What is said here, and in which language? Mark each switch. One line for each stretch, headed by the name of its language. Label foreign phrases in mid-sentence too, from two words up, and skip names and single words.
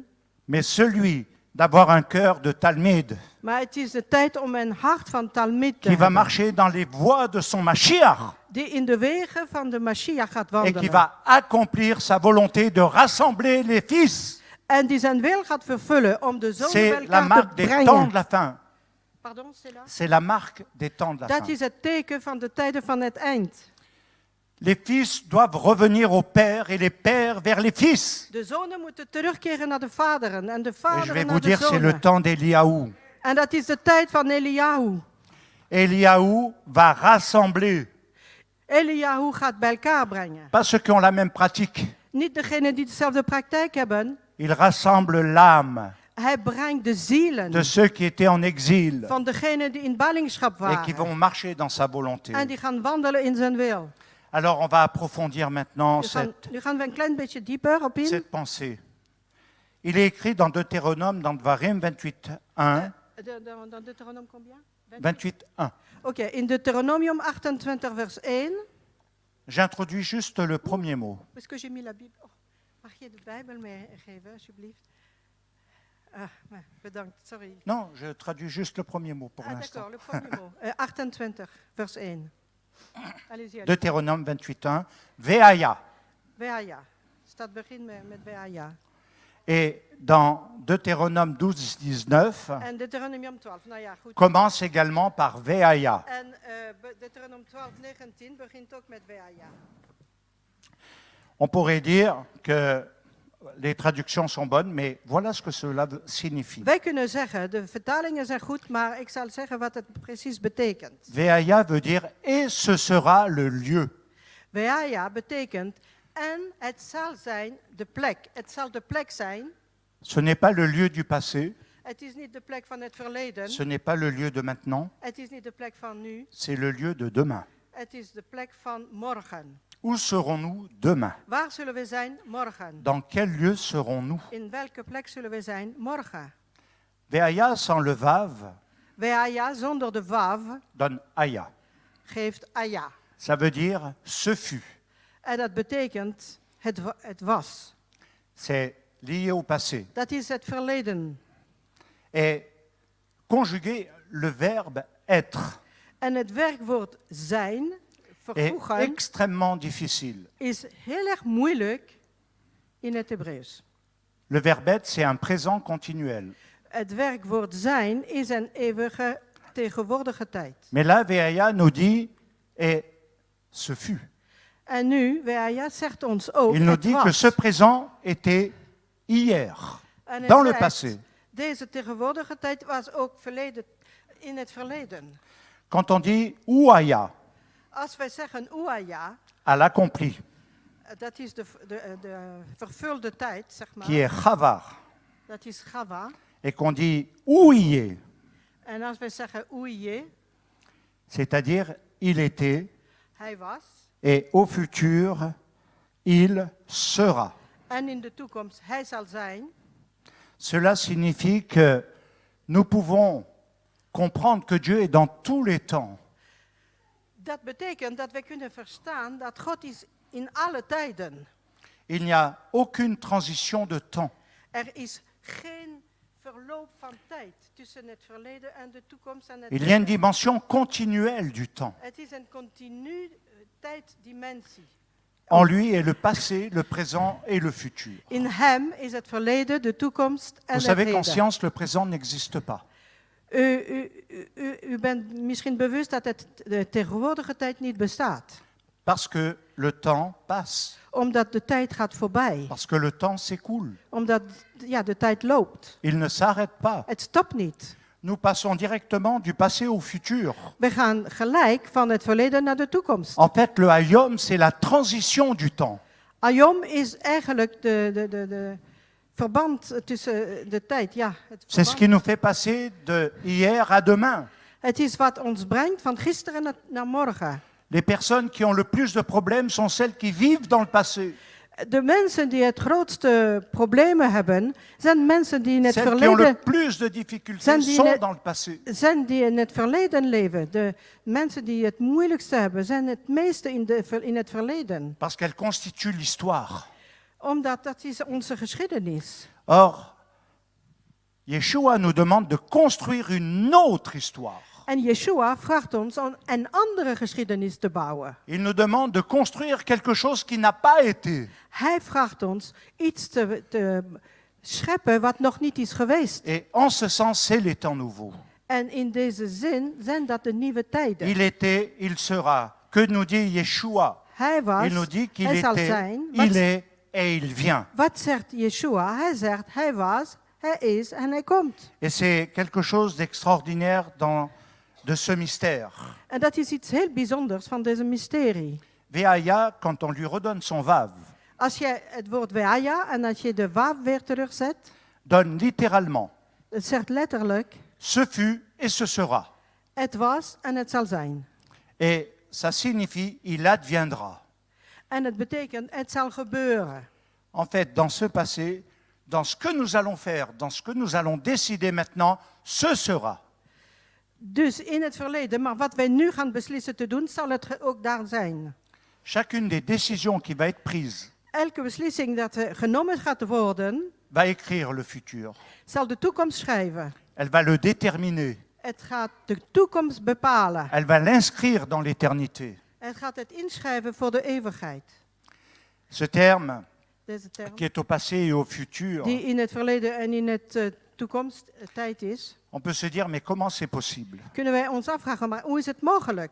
French: mais celui d'avoir un cœur de Talmud
Dutch: Maar het is de tijd om een hart van Talmud te
French: qui va
Dutch: hebben.
French: marcher dans les voies de son Mashiach
Dutch: Die in de wegen van de Mashiach gaat
French: et qui
Dutch: wandelen.
French: va accomplir sa volonté de rassembler les fils.
Dutch: En die zijn wil gaat vervullen om de zonen bij
French: C'est la
Dutch: elkaar te
French: marque des temps de
Dutch: brengen.
French: la fin. Pardon, c'est là? C'est la marque des temps de la
Dutch: Dat
French: fin.
Dutch: is het teken van de tijden van het eind.
French: Les fils doivent revenir au père et les pères vers les fils.
Dutch: De zonen moeten terugkeren naar de vaderen en de
French: Et je vais
Dutch: vaderen
French: vous
Dutch: naar de
French: dire, c'est le
Dutch: zonen.
French: temps d'Eliaou.
Dutch: En dat is de tijd van Eliyahu.
French: Eliaou va rassembler,
Dutch: Eliyahu gaat bij elkaar brengen.
French: pas ceux qui ont la même pratique,
Dutch: Niet degenen die dezelfde praktijk hebben.
French: il rassemble l'âme
Dutch: Hij brengt de zielen
French: de ceux qui étaient en exil
Dutch: van degenen die in ballingschap
French: et qui
Dutch: waren.
French: vont marcher dans sa volonté.
Dutch: En die gaan wandelen in zijn wil.
French: Alors on va approfondir maintenant
Dutch: Nu gaan we een klein beetje dieper op in.
French: cette pensée. Il est écrit dans Deutéronome, dans Dvarim 28.1,
Dutch: Dan Deuteronomium combien? 28.1. Oké, in Deuteronomium 28 vers 1.
French: J'introduis juste le premier mot. Est-ce que j'ai mis la Bible?
Dutch: Oh, mag je de Bijbel meegeven, alsjeblieft? Bedankt, sorry.
French: Non, je traduis juste le premier mot pour l'instant. D'accord, le premier mot. 28 vers 1. Allez-y, allez. Deutéronome 28.1, Veaya.
Dutch: Veaya. Staat begin met Veaya.
French: Et dans Deutéronome 12.19,
Dutch: En Deuteronomium 12, nou ja, goed.
French: commence également par Veaya.
Dutch: En Deuteronomium 12, 19 begint ook met Veaya.
French: On pourrait dire que les traductions sont bonnes, mais voilà ce que cela signifie.
Dutch: Wij kunnen zeggen, de vertalingen zijn goed, maar ik zal zeggen wat het precies betekent.
French: Veaya veut dire « et ce sera le lieu ».
Dutch: Veaya betekent, en het zal zijn de plek. Het zal de plek zijn.
French: Ce n'est pas le lieu du passé,
Dutch: Het is niet de plek van het verleden.
French: ce n'est pas le lieu de maintenant,
Dutch: Het is niet de plek van nu.
French: c'est le lieu de demain.
Dutch: Het is de plek van morgen.
French: Où serons-nous demain?
Dutch: Waar zullen we zijn morgen?
French: Dans quel lieu serons-nous?
Dutch: In welke plek zullen we zijn morgen?
French: Veaya sans le vav
Dutch: Veaya zonder de vav
French: donne aya.
Dutch: geeft aya.
French: Ça veut dire ce fut.
Dutch: En dat betekent het was.
French: C'est lié au passé.
Dutch: Dat is het verleden.
French: Et conjuguer le verbe être
Dutch: En het werkwoord zijn,
French: est
Dutch: vervoegen,
French: extrêmement difficile.
Dutch: is heel erg moeilijk in het Hebreeuws.
French: Le verbe être, c'est un présent continuel.
Dutch: Het werkwoord zijn is een eeuwige tegenwoordige tijd.
French: Mais là, Veaya nous dit et ce fut.
Dutch: En nu, Veaya zegt ons ook,
French: Il nous
Dutch: het
French: dit que
Dutch: was.
French: ce présent était hier,
Dutch: En het
French: dans le
Dutch: zegt,
French: passé.
Dutch: deze tegenwoordige tijd was ook in het verleden.
French: Quand on dit ouaya,
Dutch: Als wij zeggen Uaya,
French: à l'accompli,
Dutch: dat is de vervulde tijd, zeg maar.
French: qui est chavar,
Dutch: Dat is Gava.
French: et qu'on dit ouïe,
Dutch: En als wij zeggen Uye,
French: c'est-à-dire il était,
Dutch: hij was.
French: et au futur, il sera.
Dutch: En in de toekomst, hij zal zijn.
French: Cela signifie que nous pouvons comprendre que Dieu est dans tous les temps.
Dutch: Dat betekent dat wij kunnen verstaan dat God is in alle tijden.
French: Il n'y a aucune transition de temps.
Dutch: Er is geen verloop van tijd tussen het verleden en de toekomst en het
French: Il y a une dimension continuelle du temps.
Dutch: Het is een continu tijddimensie.
French: En lui est le passé, le présent et le futur.
Dutch: In hem is het verleden, de toekomst en
French: Vous
Dutch: het
French: savez qu'en
Dutch: heden.
French: science, le présent n'existe pas.
Dutch: U bent misschien bewust dat de tegenwoordige tijd niet bestaat.
French: Parce que le temps passe.
Dutch: Omdat de tijd gaat voorbij.
French: Parce que le temps s'écoule.
Dutch: Omdat de tijd loopt.
French: Il ne s'arrête pas.
Dutch: Het stopt niet.
French: Nous passons directement du passé au futur.
Dutch: We gaan gelijk van het verleden naar de toekomst.
French: En fait, le hayom, c'est la transition du temps.
Dutch: Ayom is eigenlijk de verband tussen de tijd. Ja, het
French: C'est ce
Dutch: verband.
French: qui nous fait passer de hier à demain.
Dutch: Het is wat ons brengt van gisteren naar morgen.
French: Les personnes qui ont le plus de problèmes sont celles qui vivent dans le passé.
Dutch: De mensen die het grootste problemen hebben, zijn mensen die in het
French: Celles qui ont le
Dutch: verleden
French: plus de difficultés
Dutch: Zijn die
French: sont
Dutch: net-
French: dans le passé.
Dutch: zijn die in het verleden leven. De mensen die het moeilijkste hebben, zijn het meeste in het verleden.
French: Parce qu'elles constituent l'histoire.
Dutch: Omdat dat is onze geschiedenis.
French: Or, Yeshua nous demande de construire une autre histoire.
Dutch: En Yeshua vraagt ons om een andere geschiedenis te bouwen.
French: Il nous demande de construire quelque chose qui n'a pas été.
Dutch: Hij vraagt ons iets te scheppen wat nog niet is geweest.
French: Et en ce sens, c'est les temps nouveaux.
Dutch: En in deze zin zijn dat de nieuwe tijden.
French: Il était, il sera. Que nous dit Yeshua?
Dutch: Hij was,
French: Il nous dit qu'il
Dutch: hij zal
French: était,
Dutch: zijn.
French: il est et il vient.
Dutch: Wat zegt Yeshua? Hij zegt, hij was, hij is en hij komt.
French: Et c'est quelque chose d'extraordinaire de ce mystère.
Dutch: En dat is iets heel bijzonders van deze mysterie.
French: Veaya, quand on lui redonne son vav,
Dutch: Als je het woord Veaya en als je de wav weer terugzet,
French: donne littéralement
Dutch: Het zegt letterlijk,
French: ce fut et ce sera.
Dutch: het was en het zal zijn.
French: Et ça signifie il adviendra.
Dutch: En het betekent, het zal gebeuren.
French: En fait, dans ce passé, dans ce que nous allons faire, dans ce que nous allons décider maintenant, ce sera.
Dutch: Dus in het verleden, maar wat wij nu gaan beslissen te doen, zal het ook daar zijn.
French: Chacune des décisions qui va être prise
Dutch: Elke beslissing dat genomen gaat worden,
French: va écrire le futur.
Dutch: zal de toekomst schrijven.
French: Elle va le déterminer.
Dutch: Het gaat de toekomst bepalen.
French: Elle va l'inscrire dans l'éternité.
Dutch: Het gaat het inschrijven voor de eeuwigheid.
French: Ce terme,
Dutch: Deze term,
French: qui est au passé et au futur,
Dutch: die in het verleden en in het toekomsttijd is,
French: on peut se dire, mais comment c'est possible?
Dutch: kunnen wij ons afvragen, maar hoe is het mogelijk?